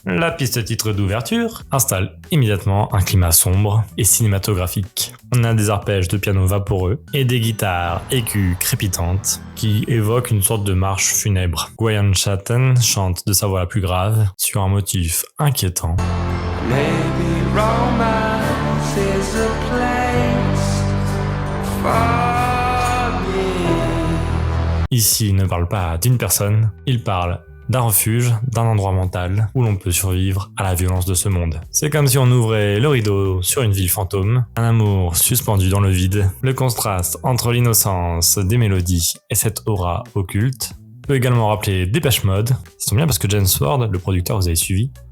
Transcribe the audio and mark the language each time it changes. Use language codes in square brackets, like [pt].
[fr] La piste titre d'ouverture installe immédiatement un climat sombre et cinématographique. On a des arpèges de piano vaporeux et des guitares écus crépitantes qui évoquent une sorte de marche funèbre. Brian Chatton chante de sa voix la plus grave sur un motif inquiétant. [en] Maybe romance is a place for me. [fr] Ici, il ne parle pas d'une personne, il parle d'un refuge, d'un endroit mental où l'on peut survivre à la violence de ce monde. C'est comme si on ouvrait le rideau sur une ville fantôme, un amour suspendu dans le vide. Le contraste entre l'innocence des mélodies et cette aura occulte peut également rappeler Depeche Mode. Ça tombe bien parce que James Ford, le producteur, vous avez suivi,